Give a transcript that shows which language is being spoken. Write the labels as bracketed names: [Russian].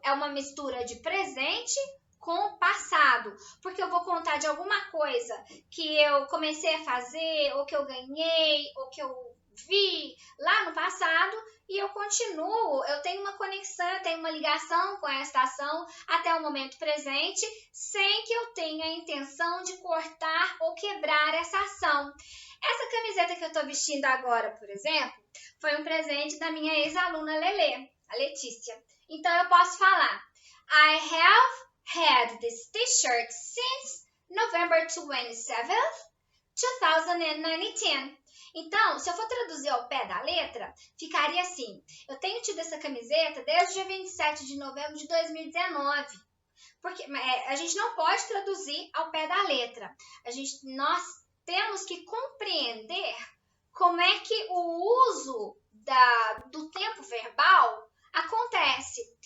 [Portuguese] É uma mistura de presente com passado, porque eu vou contar de alguma coisa que eu comecei a fazer, ou que eu ganhei, ou que eu vi lá no passado, e eu continuo, eu tenho uma conexão, eu tenho uma ligação com esta ação até o momento presente, sem que eu tenha a intenção de cortar ou quebrar essa ação. Essa camiseta que eu estou vestindo agora, por exemplo, foi um presente da minha ex-aluna Lelê, a Letícia. Então eu posso falar: [English] I have had this t-shirt since November 27th, 2019. [Portuguese] Então, se eu for traduzir ao pé da letra, ficaria assim: eu tenho tido essa camiseta desde o dia 27 de novembro de 2019. Porque a gente não pode traduzir ao pé da letra. Nós temos que compreender como é que o uso do tempo verbal acontece.